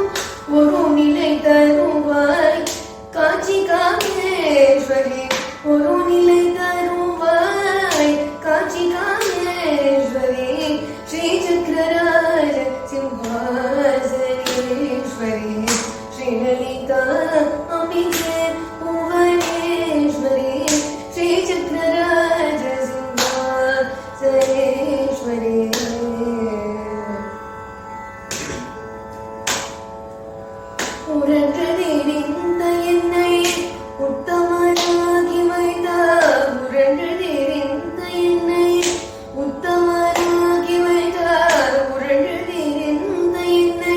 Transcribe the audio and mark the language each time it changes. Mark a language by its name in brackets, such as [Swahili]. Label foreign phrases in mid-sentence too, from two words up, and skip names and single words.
[Tamil] ஒரு நிலை தருவாய் காட்சி காமேஸ்வரி ஒரு நிலை தருவாய் காட்சி காமேஸ்வரி [Sanskrit] श्रीचक्रराज सिंहासनेश्वरी श्रीललिता अम्बिके भुवनेश्वरी श्रीचक्रराज [Tamil] सिंहासनेश्वरी உரன்றதிரிந்த என்னை உத்தமனாகி வைத்தார் உரன்றதிரிந்த என்னை உத்தமனாகி வைத்தார் உரன்றதிரிந்த என்னை